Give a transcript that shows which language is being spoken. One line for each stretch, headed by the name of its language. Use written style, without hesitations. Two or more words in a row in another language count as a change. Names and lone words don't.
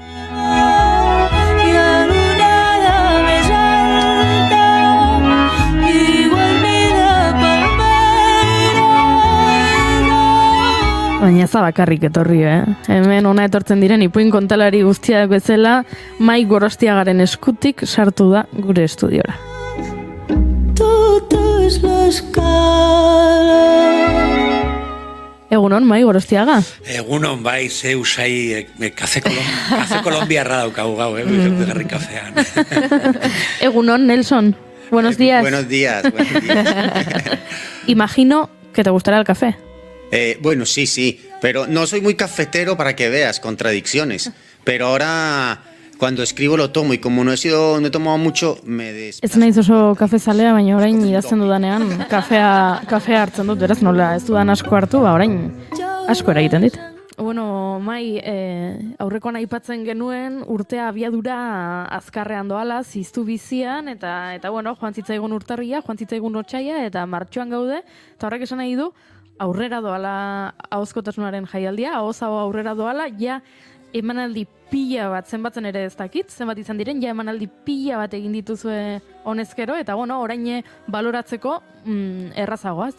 Basque: Baina ez bakarrik etorri, Hemen ona etortzen diren ipuin kontalari guztiak bezala, Mai Gorostiagaren eskutik sartu da gure estudiora. Egunon, Mai Gorostiaga? Egunon, bai, ze usai, kafe kolombiarra daukagu gau, bigarren kafean. Egunon,
Spanish: Nelson. Buenos días. Buenos días. Imagino que te gustará el café. Bueno, sí, pero no soy muy cafetero para que veas, contradicciones. Pero ahora, cuando escribo lo tomo y como no he tomado mucho, me desplazo.
Basque: Ez naiz oso kafezalea, baina orain idazten dudanean kafea hartzen dut, beraz nola ez dudan asko hartu, orain asko eragiten dit. Bueno, Mai, aurrekoan aipatzen genuen urtea abiadura azkarrean doala, ziztu bizian, eta bueno, joan zitzaigun urtarria, joan zitzaigun otsaila, eta martxoan gaude, eta horrek esan nahi du, aurrera doala ahozkotasunaren jaialdia, ahoz-aho aurrera doala, ja emanaldi pila bat, zenbatzen ere ez dakit, zenbat izan diren, ja emanaldi pila bat egin dituzue honezkero, eta bueno, orain baloratzeko errazagoa, ez da?